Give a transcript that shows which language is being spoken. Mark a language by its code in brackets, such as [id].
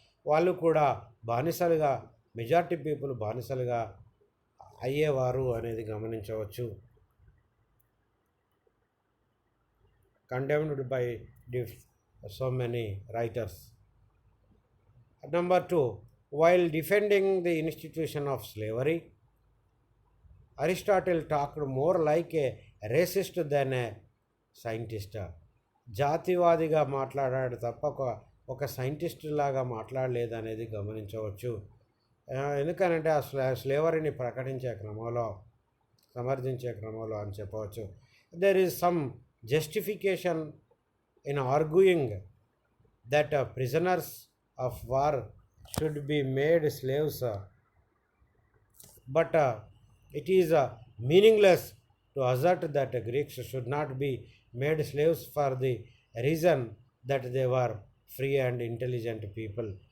[te] వాళ్ళు కూడా బానిసలుగా, [en] majority people [te] బానిసలుగా అయ్యేవారు అనేది గమనించవచ్చు. [en] Condemned by so many writers. Number 2, while defending the institution of slavery, Aristotle talked more like a racist than a scientist. [te] జాతివాదిగా మాట్లాడాడు తప్ప ఒక సైంటిస్ట్ లాగా మాట్లాడలేదనేది గమనించవచ్చు. ఎందుకనంటే ఆ స్లేవరీని ప్రకటించే క్రమంలో, సమర్థించే క్రమంలో అని చెప్పవచ్చు. [en] There is some justification in arguing that prisoners of war should be made slaves, but it is meaningless to assert that Greeks should not be made slaves for the reason that they were free and intelligent people.